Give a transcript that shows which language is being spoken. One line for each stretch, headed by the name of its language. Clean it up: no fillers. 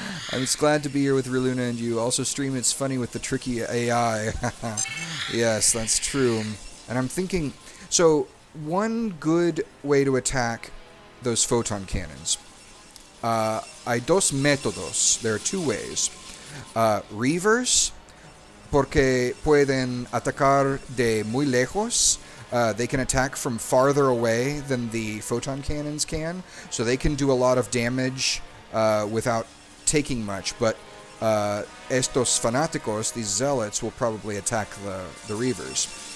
English: I'm just glad to be here with Reluna and you. Also stream It's Funny with the tricky AI. Yes, that's true. And I'm thinking, so one good way to attack those photon cannons.
Spanish: Hay dos métodos.
English: There are two ways.
Spanish: Reavers, porque pueden atacar de muy lejos.
English: They can attack from farther away than the photon cannons can, so they can do a lot of damage without taking much, but
Spanish: estos fanáticos,
English: these zealots, will probably attack the Reavers.